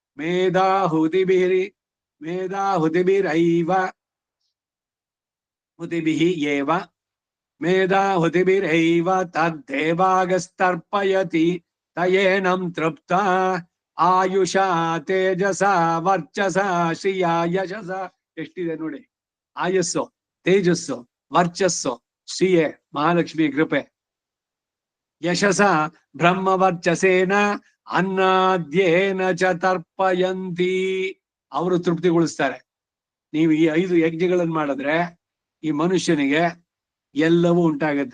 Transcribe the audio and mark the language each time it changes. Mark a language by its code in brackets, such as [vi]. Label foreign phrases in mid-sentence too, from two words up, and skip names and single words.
[sa] ಮೇಧಾಹುತಿಭಿರೈವ ತದ್ದೇವಾಗಸ್ತರ್ಪಯತಿ ತಯೇನಂ ತೃಪ್ತ ಆಯುಷಾ ತೇಜಸಾ ವರ್ಚಸಾ ಶ್ರಿಯಾ ಯಶಸ. [kn] ಎಷ್ಟಿದೆ ನೋಡಿ, ಆಯಸ್ಸು, ತೇಜಸ್ಸು, ವರ್ಚಸ್ಸು, ಶ್ರೀಯೇ ಮಹಾಲಕ್ಷ್ಮಿ ಕೃಪೆ, [sa] ಯಶಸ ಬ್ರಹ್ಮವರ್ಚಸೇನ ಅನ್ನಾದ್ಯೇನ ಚ ತರ್ಪಯಂತಿ. [kn] ಅವರು ತೃಪ್ತಿಗೊಳಿಸ್ತಾರೆ. ನೀವು ಈ 5 ಯಜ್ಞಗಳನ್ನು ಮಾಡಿದ್ರೆ ಈ ಮನುಷ್ಯನಿಗೆ ಎಲ್ಲವೂ ಉಂಟಾಗತ್ತೆ.